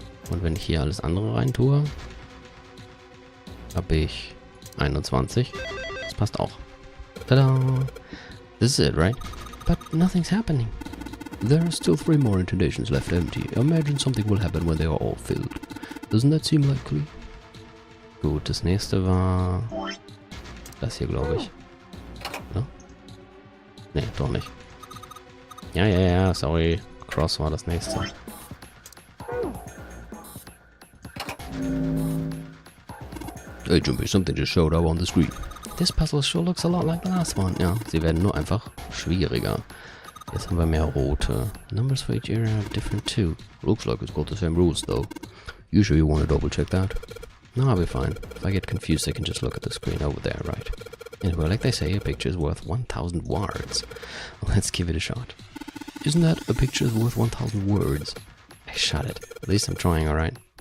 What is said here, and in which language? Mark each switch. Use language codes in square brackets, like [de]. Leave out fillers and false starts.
[de] Und wenn ich hier alles andere rein tue, habe ich 21. Das passt auch. [en] Tada! This is it, right? But nothing's happening. There are still 3 more intonations left empty. Imagine something will happen when they are all filled. Doesn't that seem likely? [de] Gut, das nächste war Das hier, glaube ich. Oder? Nee, doch nicht. Ja, sorry. Cross war das nächste. [en] Hey, Jumpy, something just showed up on the screen. This puzzle sure looks a lot like the last one. [de] Ja, sie werden nur einfach schwieriger. Jetzt haben wir mehr rote. [en] Numbers for each area are different too. Looks like it's got the same rules though. You sure you want to double check that? No, I'll be fine. If I get confused, I can just look at the screen over there, right? Anyway, like they say, a picture is worth 1,000 words. Let's give it a shot. Isn't that a picture is worth 1,000 words? Hey, shut it. At least I'm trying, alright?